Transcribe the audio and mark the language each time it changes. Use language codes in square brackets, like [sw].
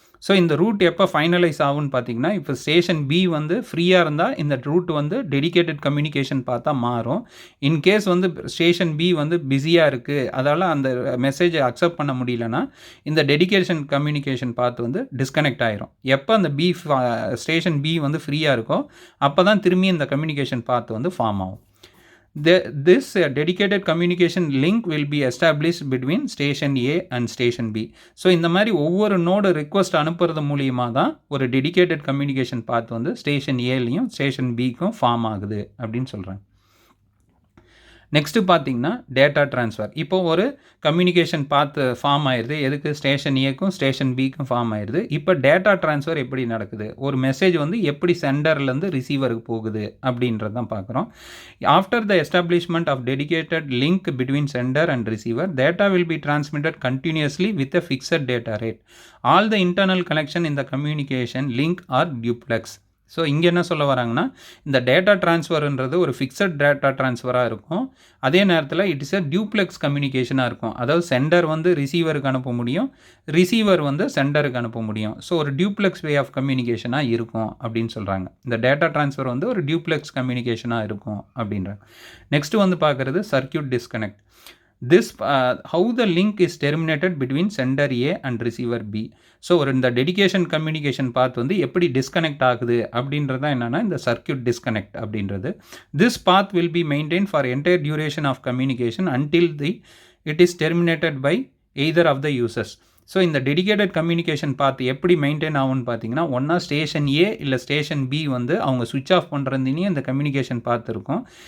[ta] So இந்த root எப்போ finalise ஆகும்னு பார்த்தீங்கன்னா, இப்போ ஸ்டேஷன் பி வந்து ஃப்ரீயாக இருந்தால் இந்த ரூட் வந்து டெடிகேட்டட் கம்யூனிகேஷன் பார்த்தா மாறும். இன்கேஸ் வந்து ஸ்டேஷன் பி வந்து பிஸியாக இருக்குது, அதால் அந்த மெசேஜை அக்செப்ட் பண்ண முடியலன்னா இந்த டெடிகேஷன் கம்யூனிகேஷன் பார்த்து வந்து டிஸ்கனெக்ட் ஆயிரும். எப்போ அந்த ஸ்டேஷன் பி வந்து ஃப்ரீயாக இருக்கோ அப்போ தான் திரும்பி இந்த கம்யூனிகேஷன் பார்த்து வந்து ஃபார்ம் ஆகும். [en] This dedicated communication link will be established between station A and station B. [ta] So இந்த மாதிரி ஒவ்வொரு நோடு ரிக்வஸ்ட் அனுப்புறது மூலியமாக தான் ஒரு டெடிகேட்டட் கம்யூனிகேஷன் பாத் வந்து ஸ்டேஷன் ஏலையும் ஸ்டேஷன் பிக்கும் ஃபார்ம் ஆகுது அப்படின்னு சொல்கிறாங்க. நெக்ஸ்ட்டு பார்த்தீங்கன்னா டேட்டா ட்ரான்ஸ்ஃபர். இப்போ ஒரு கம்யூனிகேஷன் பார்த்து ஃபார்ம் ஆயிடுது. எதுக்கு? ஸ்டேஷன் ஏக்கும் ஸ்டேஷன் பிக்கும் ஃபார்ம் ஆயிடுது. இப்போ டேட்டா ட்ரான்ஸ்ஃபர் எப்படி நடக்குது, ஒரு மெசேஜ் வந்து எப்படி சென்டர்லேருந்து ரிசீவருக்கு போகுது அப்படின்றது தான் பார்க்குறோம். [en] After the establishment of dedicated link between centre and receiver, data will be transmitted continuously with a fixed data rate. All the internal connection in the communication link are duplex. [ta] So இங்கே என்ன சொல்ல வராங்கன்னா, இந்த data ட்ரான்ஸ்ஃபர்ன்றது ஒரு fixed data ட்ரான்ஸ்ஃபராக இருக்கும். அதே நேரத்தில் [en] it is a duplex [ta] கம்யூனிகேஷனாக இருக்கும். அதாவது சென்டர் வந்து ரிசீவருக்கு அனுப்ப முடியும், ரிசீவர் வந்து சென்டருக்கு அனுப்ப முடியும். ஸோ ஒரு டியூப்ளெக்ஸ் வே ஆஃப் கம்யூனிகேஷனாக இருக்கும் அப்படின்னு சொல்கிறாங்க. இந்த டேட்டா ட்ரான்ஸ்ஃபர் வந்து ஒரு டியூப்ளெக்ஸ் கம்யூனிகேஷனாக இருக்கும் அப்படின்றாங்க. நெக்ஸ்ட்டு வந்து பார்க்குறது circuit disconnect. [en] This how the link is terminated between sender A and receiver B. [ta] So ஒரு இந்த டெடிகேஷன் கம்யூனிகேஷன் பாத் வந்து எப்படி டிஸ்கனெக்ட் ஆகுது அப்படின்றது தான் என்னென்னா இந்த சர்க்யூட் டிஸ்கனெக்ட் அப்படின்றது. [en] This path will be maintain for entire duration of communication until it is terminated by either of the users. [ta] So இந்த டெடிகேட்டட் கம்யூனிகேஷன் பார்த்து எப்படி மெயின்டைன் ஆகும்னு பார்த்தீங்கன்னா, ஒன்றா ஸ்டேஷன் ஏ இல்லை ஸ்டேஷன் பி வந்து அவங்க சுவிட்ச் ஆஃப் பண்ணுறதுனையும் இந்த கம்யூனிகேஷன் பார்த்து இருக்கும்.